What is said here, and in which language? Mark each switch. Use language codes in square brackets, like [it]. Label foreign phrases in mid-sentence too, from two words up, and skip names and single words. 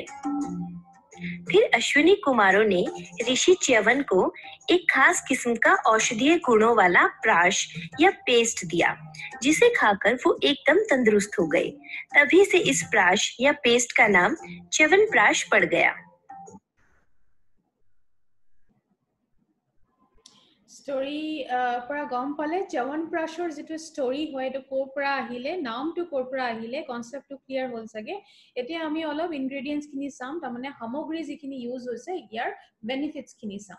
[hi] फिर अश्विनी कुमारों ने ऋषि च्यवन को एक खास किस्म का औषधीय गुणों वाला प्राश या पेस्ट दिया, जिसे खाकर वो एकदम तंदुरुस्त हो गए। तभी से इस प्राश या पेस्ट का नाम च्यवनप्राश पड़ गया। [as] স্টোৰী পৰা গম পালে চ্যৱনপ্ৰাশৰ যিটো স্টোৰী হয় এইটো ক'ৰ পৰা আহিলে, নামটো ক'ৰ পৰা আহিলে, [en] concept clear [as] হ'ল চাগে। এতিয়া আমি অলপ ইনগ্ৰেডিয়েণ্টছখিনি চাম, তাৰমানে সামগ্ৰী যিখিনি ইউজ হৈছে ইয়াৰ বেনিফিটছখিনি চাম।